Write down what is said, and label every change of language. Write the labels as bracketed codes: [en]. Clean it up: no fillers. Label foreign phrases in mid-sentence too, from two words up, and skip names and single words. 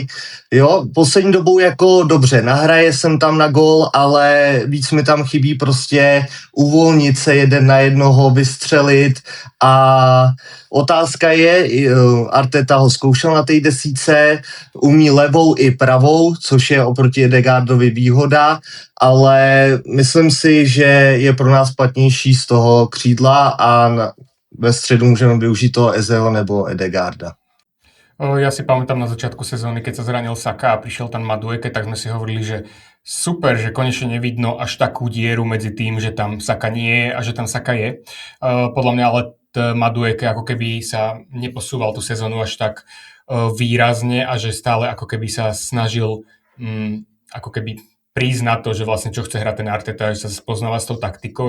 [cs] Jo, poslední dobou jako dobře, nahraje jsem tam na gól, ale víc mi tam chybí prostě uvolnit se jeden na jednoho, vystřelit a otázka je, Arteta ho zkoušel na té desíce, umí levou i pravou, což je oproti Ødegaardovi výhoda, ale myslím si, že je pro nás platnější z toho křídla a ve středu můžeme využít toho Ezeho nebo Ødegaarda. [sk] Ja si pamätám na začiatku sezóny, keď sa zranil Saka a prišiel tam Madueke, tak sme si hovorili, že super, že konečne nevidno až takú dieru medzi tým, že tam Saka nie je a že tam Saka je. Podľa mňa ale Madueke ako keby sa neposúval tú sezónu až tak výrazne a že stále ako keby sa snažil ako keby prísť na to, že vlastne čo chce hrať ten Arteta, že sa spoznáva s tou taktikou.